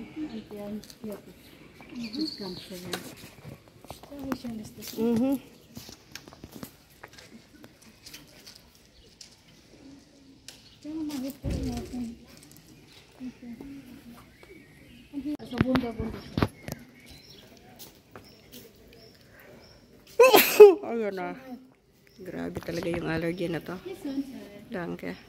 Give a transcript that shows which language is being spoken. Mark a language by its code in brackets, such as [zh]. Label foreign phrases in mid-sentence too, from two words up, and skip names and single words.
[de] Und der hier. Das Ganze hier. So, wie schön ist das? Mhm. Schau mal, wie toll das ist. Und hier ist so wunderschön. [tl] Ayun na. Grabe talaga yung allergy na to. [de] Danke.